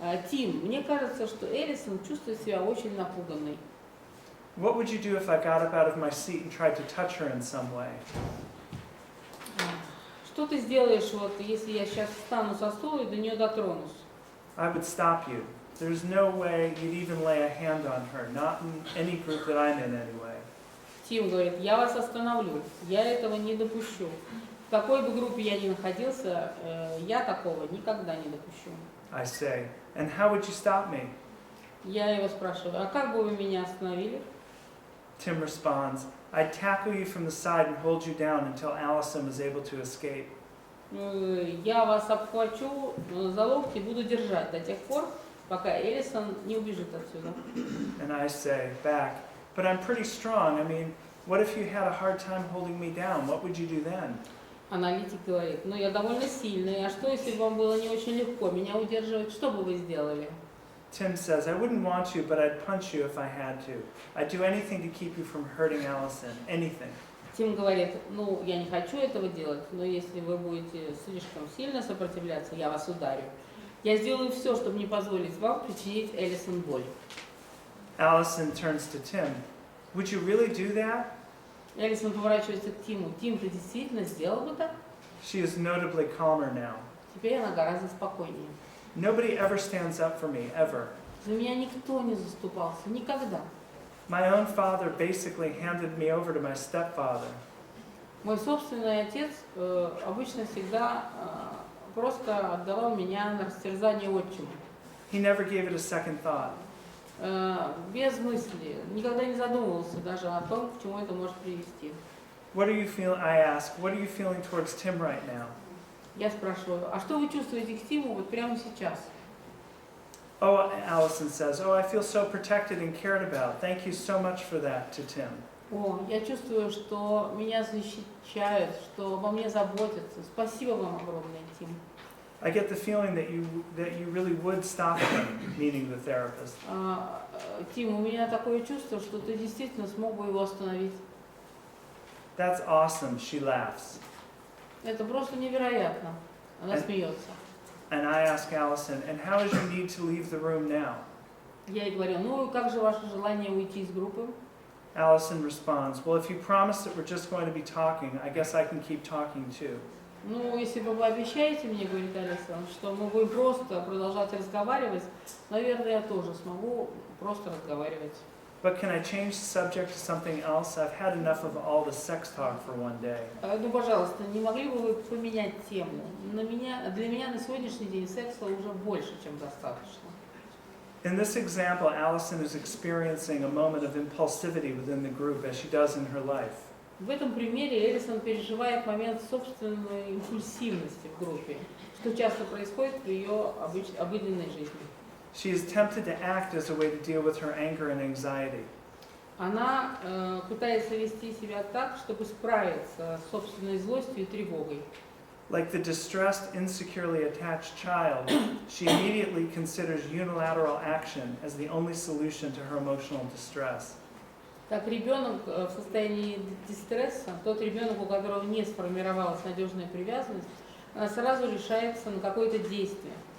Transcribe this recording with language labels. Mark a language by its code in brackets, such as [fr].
[ru] Тим, мне кажется, что Элисон чувствует себя очень напуганной. [en] What would you do if I got up out of my seat and tried to touch her in some way? [ru] Что ты сделаешь, вот, если я сейчас встану со стула и до нее дотронусь? [en] I would stop you. There's no way you'd even lay a hand on her, not in any group that I'm in anyway. [ru] Тим говорит, я вас остановлю, я этого не допущу. В какой бы группе я ни находился, я такого никогда не допущу. [en] I say, and how would you stop me? [ru] Я его спрашиваю, а как бы вы меня остановили? [en] Tim responds, I'd tackle you from the side and hold you down until Allison was able to escape. [ru] Я вас обхвачу за локти и буду держать до тех пор, пока Элисон не убежит отсюда. [en] And I say back, but I'm pretty strong. I mean, what if you had a hard time holding me down? What would you do then? [ru] Аналитик говорит, ну я довольно сильный, а что если бы вам было не очень легко меня удерживать, что бы вы сделали? [en] Tim says, I wouldn't want to, but I'd punch you if I had to. I'd do anything to keep you from hurting Allison. Anything. [ru] Тим говорит, ну я не хочу этого делать, но если вы будете слишком сильно сопротивляться, я вас ударю. Я сделаю все, чтобы не позволить вам причинить Элисон боль. [en] Allison turns to Tim. Would you really do that? [ru] Элисон поворачивается к Тиму. Тим, ты действительно сделал бы так? [en] She is notably calmer now. [ru] Теперь она гораздо спокойнее. [en] Nobody ever stands up for me, ever. [ru] За меня никто не заступался, никогда. [en] My own father basically handed me over to my stepfather. [ru] Мой собственный отец обычно всегда просто отдавал меня на растерзание отчиму. [en] He never gave it a second thought. [ru] Без мысли, никогда не задумывался даже о том, к чему это может привести. [en] What are you feeling? I ask. What are you feeling towards Tim right now? [ru] Я спрашиваю, а что вы чувствуете к Тиму вот прямо сейчас? [en] Oh, Allison says, oh, I feel so protected and cared about. Thank you so much for that to Tim. [ru] О, я чувствую, что меня защищают, что обо мне заботятся. Спасибо вам огромное, Тим. [en] I get the feeling that you really would stop him, meaning the therapist. [ru] Тим, у меня такое чувство, что ты действительно смог бы его остановить. [en] That's awesome, she laughs. [ru] Это просто невероятно. Она смеется. [en] And I ask Allison, and how is your need to leave the room now? [ru] Я ей говорю, ну как же ваше желание уйти из группы? [en] Allison responds, well, if you promise that we're just going to be talking, I guess I can keep talking too. [ru] Ну, если вы обещаете мне, говорит Алиса, что мы будем просто продолжать разговаривать, наверное, я тоже смогу просто разговаривать. [en] But can I change the subject to something else? I've had enough of all the sex talk for one day. [ru] Ну, пожалуйста, не могли бы вы поменять тему? Для меня на сегодняшний день секса уже больше, чем достаточно. [en] In this example, Allison is experiencing a moment of impulsivity within the group, as she does in her life. [ru] В этом примере Элисон переживает момент собственной импульсивности в группе, что часто происходит в ее обыденной жизни. [en] She is tempted to act as a way to deal with her anger and anxiety. [ru] Она пытается вести себя так, чтобы справиться с собственной злостью и тревогой. [en] Like the distressed, insecurely attached child, she immediately considers unilateral action as the only solution to her emotional distress. [ru] Как ребенок в состоянии дистресса, тот ребенок, у которого не сформировалась надежная привязанность, она сразу решается на какое-то действие.